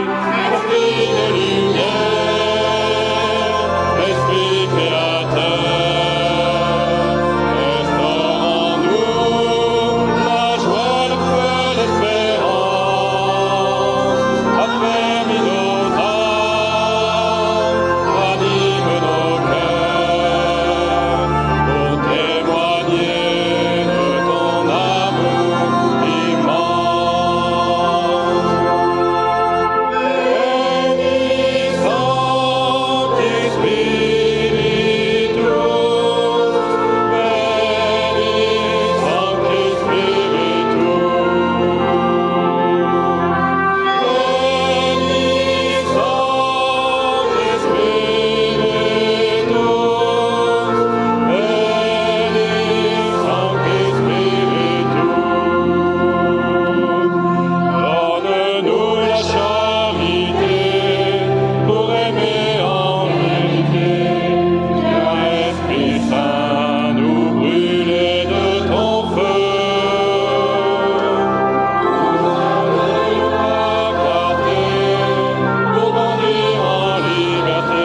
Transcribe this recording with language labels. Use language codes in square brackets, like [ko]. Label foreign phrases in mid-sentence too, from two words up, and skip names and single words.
[fr] Esprit de lumière, Esprit créateur, restaure en nous la joie, le feu, l'espérance. Affermis nos âmes, ranime nos cœurs, pour témoigner de ton amour immense. [la] Veni Sancti Spiritus, Veni Sancti Spiritus, Veni Sancti Spiritus, Veni Sancti Spiritus. [fr] Donne-nous la charité pour aimer en vérité. Viens, Esprit Saint, nous brûler de ton feu. Nous allons clarté pour grandir en liberté.